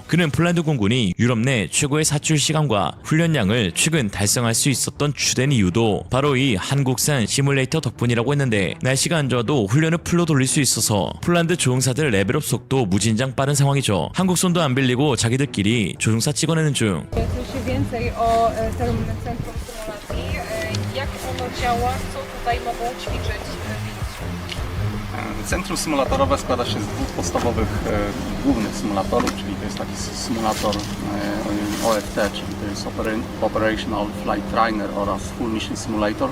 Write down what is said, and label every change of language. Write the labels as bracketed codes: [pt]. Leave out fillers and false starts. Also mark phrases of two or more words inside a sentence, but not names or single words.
[ko] 그는 폴란드 공군이 유럽 내 최고의 사출 시간과 훈련량을 최근 달성할 수 있었던 주된 이유도 바로 이 한국산 시뮬레이터 덕분이라고 했는데, 날씨가 안 좋아도 훈련을 풀로 돌릴 수 있어서 폴란드 조종사들 레벨업 속도 무진장 빠른 상황이죠. 한국 손도 안 빌리고 자기들끼리 조종사 찍어내는 중. [pl] Coś więcej o tym centrum symulacji, jak ono działa, co tutaj mogą ćwiczyć Centrum symulatorowe składa się z dwóch podstawowych głównych symulatorów, czyli to jest taki symulator OFT, czyli to jest [en] Operational Flight Trainer [pl] oraz [en] Full Mission Simulator.